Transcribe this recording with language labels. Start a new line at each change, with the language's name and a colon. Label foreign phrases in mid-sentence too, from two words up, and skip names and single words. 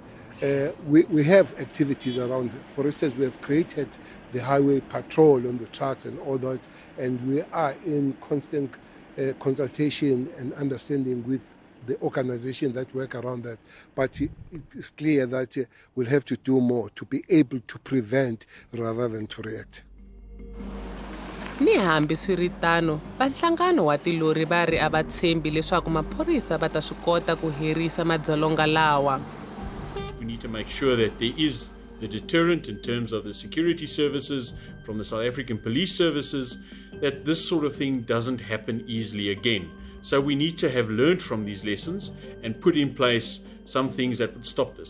English: We have activities around. For instance, we have created the highway patrol on the trucks and all that, and we are in constant consultation and understanding with the organization that work around that. But it is clear that we'll have to do more to be able to prevent rather than to react.
Tsonga: Ni hambi swiritano va nhlangano wa tilori va ri a va tshembi leswaku maphorisa va ta swi kota ku herisa madzolonga lawa.
English: We need to make sure that there is the deterrent in terms of the security services from the South African police services, that this sort of thing doesn't happen easily again. So we need to have learned from these lessons and put in place some things that would stop this.